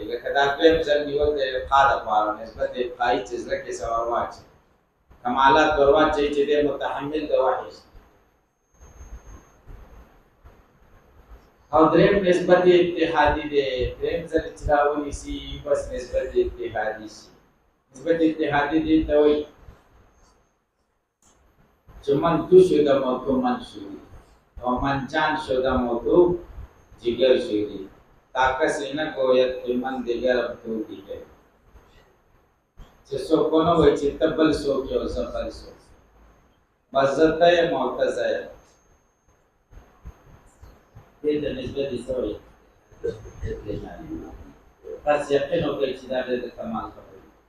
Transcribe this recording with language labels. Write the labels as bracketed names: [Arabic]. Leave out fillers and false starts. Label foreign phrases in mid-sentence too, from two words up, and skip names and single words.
[Pashto] لکه دا دویم ځل نیول د القا دپاره نسبت القایي چې زړه کې څه ور واچوي، کمالات ور واچوي چې دی متحمل د وحي شي. او دریم نسبت اتحادي دی. دریم ځل چې راونیسي بس نسبت اتحادي شي. نسبت اتحادي دی ته وایي چې [Persian] من تو شده موضوع من شدی و من جان شده موضوع جگر شدی تا کسی نگوید که من دیگرم تو دیگر. [Pashto] چې څوک ونه وایي چې ته بل څوک یې او زه بل څوک، بس زه ته یم او ته زه یم. دې ته نسبت یې څه وایي؟ تاسو یقین وکړئ چې دا ډېر د کمال خبره ده.